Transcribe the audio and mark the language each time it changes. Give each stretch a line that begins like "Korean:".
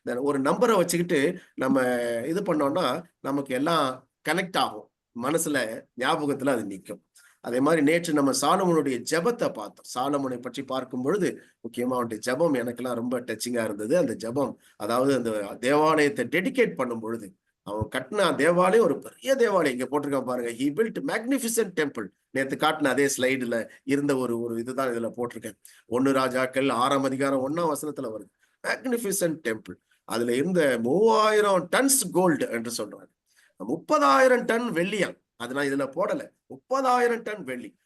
Tamil: ஒரு நம்பரை வச்சுக்கிட்டு நம்ம இது பண்ணோம்னா நமக்கு எல்லாம் கனெக்ட் ஆகும். மனசுல ஞாபகத்துல அது நிற்கும். அதே மாதிரி நேற்று நம்ம சாலமோனுடைய ஜெபத்தை பார்த்தோம். சாலமோனை பற்றி பார்க்கும் பொழுது முக்கியமா அவனுடைய ஜெபம் எனக்கெல்லாம் ரொம்ப டச்சிங்கா இருந்தது. அந்த ஜெபம், அதாவது அந்த தேவாலயத்தை டெடிகேட் பண்ணும் பொழுது, அவன் கட்டின தேவாலயம் ஒரு பெரிய தேவாலயம். இங்க போட்டிருக்கான் பாருங்க,
English: he built magnificent temple.
Tamil: நேத்து காட்டின அதே ஸ்லைடுல இருந்த ஒரு ஒரு இதுதான் இதுல போட்டிருக்கேன். 1 ராஜாக்கள் 6ஆம் அதிகாரம் 1ஆம் வசனத்துல வருது. Magnificent temple. அதுல இருந்த 3000 டன்ஸ் கோல்டு என்று சொல்றாங்க. 30,000 டன் வெள்ளியாம். அது நான் இதுல போடல. 30,000 டன் வெள்ளி.